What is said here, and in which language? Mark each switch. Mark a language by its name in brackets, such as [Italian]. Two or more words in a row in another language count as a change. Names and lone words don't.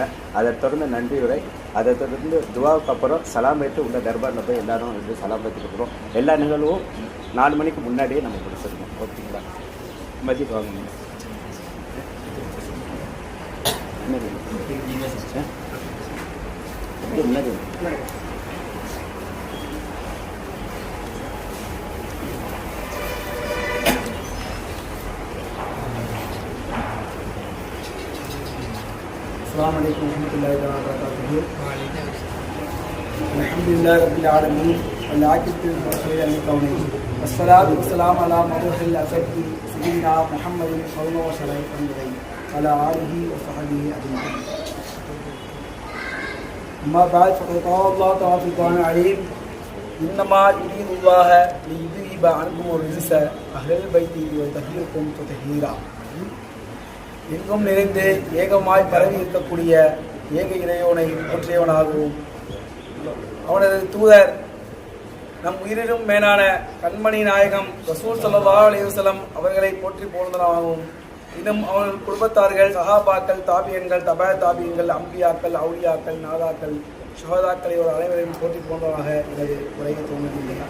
[Tamil] அதை தொடர்ந்து நன்றி உரை, அதை தொடர்ந்து துவாவுக்கு அப்புறம் சலாம் வைத்து உள்ள தர்பாரில் போய் எல்லாரும் வந்து சலாம் வைத்துட்டு போகிறோம். எல்லா நிகழ்வும் 4 மணிக்கு முன்னாடியே நம்ம முடிச்சிருக்கோம். ஓகேங்களா? மஜித் வாங்க. முன்னாடி [Arabic] السلام عليكم ورحمة الله وبركاته. الحمد لله رب العالمين والعاقبة للمتقين الكونين والصلاة والسلام على مبعوث الأسد سيدنا محمد صلى الله عليه وسلم وعلى آله وصحبه أجمعين. أما بعد فقد قال الله تعالى في القرآن العظيم إنما يريد الله ليذهب عنكم الرجس أهل البيت ويطهركم تطهيرا. [Tamil] எங்கும் நிறைந்து ஏகமாய் பரவி இருக்கக்கூடிய ஏக இறைவனை போற்றியவனாகவும் அவனது தூதர் நம் உயிரிலும் மேலான கண்மணி நாயகம் ரசூல் [Arabic] صلى الله عليه وسلم [Tamil] அவர்களை போற்றி போன்றதாகவும் இன்னும் அவர்கள் குடும்பத்தார்கள், சஹாபாக்கள், தாபியன்கள், தபா தாபியன்கள், அம்பியாக்கள், அவுலியாக்கள், நாதாக்கள், ஷுஹதாக்களை ஒரு அனைவரையும் போற்றி போன்றதாக எனது உரையை தோன்றுகின்றன.